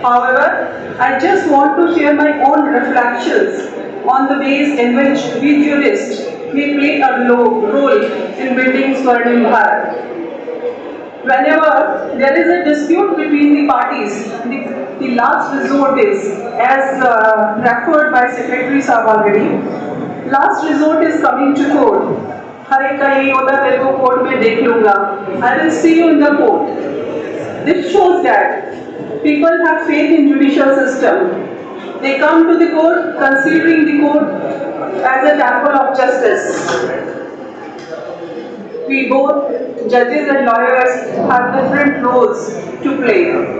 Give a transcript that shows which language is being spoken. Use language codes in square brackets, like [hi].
[en] However, I just want to share my own reflections on the ways in which we jurists may play a role in building Swarnim Bharat. Whenever there is a dispute between the parties, the last resort is, as referred by Secretary Saab already, last resort is coming to court. [hi] हर एक का यही होता है, तेरे को court में देख लूंगा, [en] I will see you in the court. This shows that people have faith in judicial system. They come to the court considering the court as a temple of justice. We both, judges and lawyers, have different roles to play.